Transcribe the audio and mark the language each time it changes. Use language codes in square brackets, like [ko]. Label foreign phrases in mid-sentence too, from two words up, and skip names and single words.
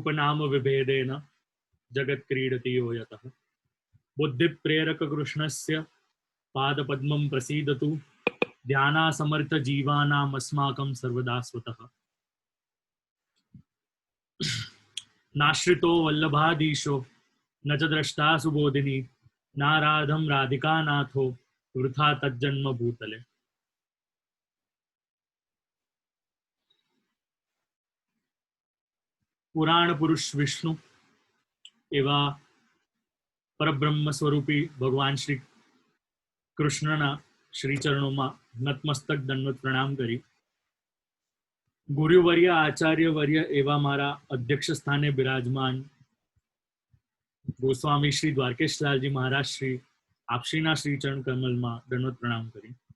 [sa] नाम विभेदेन जगत क्रीडति यो यतः बुद्धि प्रेरक कृष्णस्य पाद पद्मं प्रसीदतु ध्याना समर्थ जीवानाम अस्माकं सर्वदा स्वतः नाश्रितो वल्लभाधीशो न च द्रष्टा सुबोधिनी नाराधम राधिका नाथो वृथा तज्जन्म भूतले. [gu] પુરાણ પુરુષ વિષ્ણુ એવા પરબ્રહ્મ સ્વરૂપી ભગવાન શ્રી કૃષ્ણના શ્રીચરણોમાં નતમસ્તક દંડવત પ્રણામ કરી ગુરુવર્ય આચાર્યવર્ય એવા મારા અધ્યક્ષ સ્થાને બિરાજમાન ગોસ્વામી શ્રી દ્વારકેશલાલજી મહારાજ શ્રી આપશ્રીના શ્રીચરણ કમલમાં દંડવત પ્રણામ કરી